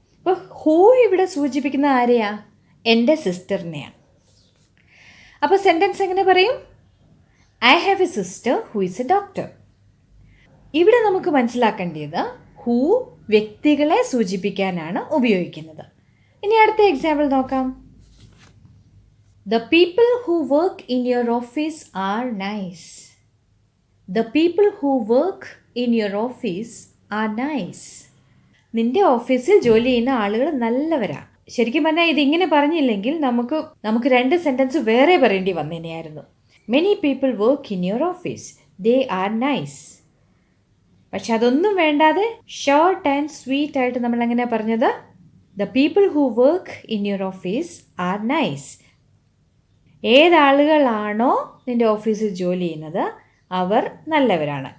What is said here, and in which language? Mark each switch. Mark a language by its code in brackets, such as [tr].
[ml] അപ്പോൾ ഹൂ ഇവിടെ സൂചിപ്പിക്കുന്ന ആരെയാ? എൻ്റെ സിസ്റ്ററിനെയാണ്. അപ്പോൾ സെൻറ്റൻസ് എങ്ങനെ പറയും? [en] I have a sister who is a doctor. [ml] ഇവിടെ നമുക്ക് മനസ്സിലാക്കേണ്ടത് ഹൂ വ്യക്തികളെ സൂചിപ്പിക്കാനാണ് ഉപയോഗിക്കുന്നത്. ഇനി അടുത്ത എക്സാമ്പിൾ നോക്കാം. [en] The people who work in your office are nice. The people who work in your office are nice. [ml] നിന്റെ ഓഫീസിൽ ജോലി ചെയ്യുന്ന ആളുകൾ നല്ലവരാ. ശരിക്കും പറഞ്ഞാൽ ഇതിങ്ങനെ പറഞ്ഞില്ലെങ്കിൽ നമുക്ക് 2 സെൻറ്റൻസ് വേറെ പറയേണ്ടി വന്നേനെയായിരുന്നു. [en] Many people work in your office. They are nice. [ml] പക്ഷെ അതൊന്നും വേണ്ടാതെ ഷോർട്ട് ആൻഡ് സ്വീറ്റ് ആയിട്ട് നമ്മൾ എങ്ങനെ പറഞ്ഞത്? [en] The people who work in your office are nice. [ml] ഏതാളുകളാണോ നിൻ്റെ ഓഫീസിൽ ജോലി ചെയ്യുന്നത് അവർ നല്ലവരാണ്.